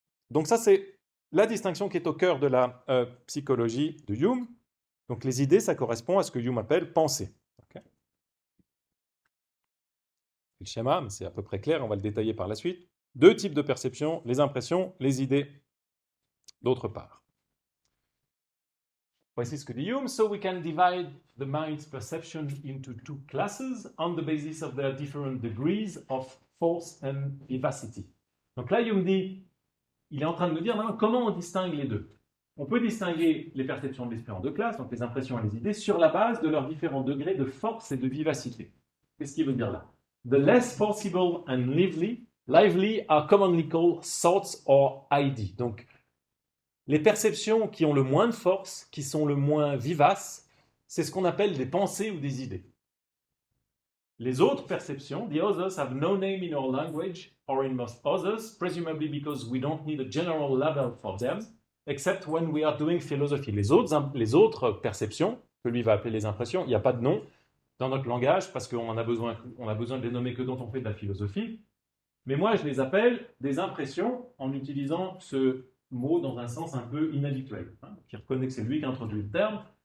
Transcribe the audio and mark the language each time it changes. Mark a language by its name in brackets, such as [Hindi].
[French] Donc ça, c'est la distinction qui est au cœur de la psychologie de Hume. Donc les idées, ça correspond à ce que Hume appelle pensée. Okay. C'est le schéma, mais c'est à peu près clair, on va le détailler par la suite. Deux types de perception, les impressions, les idées, d'autre part. Voici ce que dit Hume. [English] So we can divide the mind's perception into two classes on the basis of their different degrees of force and vivacity. [French] Donc là, Hume dit, il est en train de nous dire maintenant comment on distingue les deux. On peut distinguer les perceptions de l'esprit en deux classes, donc les impressions et les idées, sur la base de leurs différents degrés de force et de vivacité. Qu'est-ce qu'il veut dire là? [English] The less forcible and lively are commonly called thoughts or ideas. [French] Donc, les perceptions qui ont le moins de force, qui sont le moins vivaces, c'est ce qu'on appelle des pensées ou des idées. Les autres perceptions, [English] the others have no name in our language or in most others, presumably because we don't need a general label for them, except when we are doing philosophy. [French] Les autres perceptions, que lui va appeler les impressions, il n'y a pas de nom dans notre langage parce qu'on a besoin de les nommer que quand on fait de la philosophie. Mais moi, je les appelle des impressions en utilisant ce mot dans un sens un peu inhabituel, qui reconnaît que c'est lui qui a introduit le terme.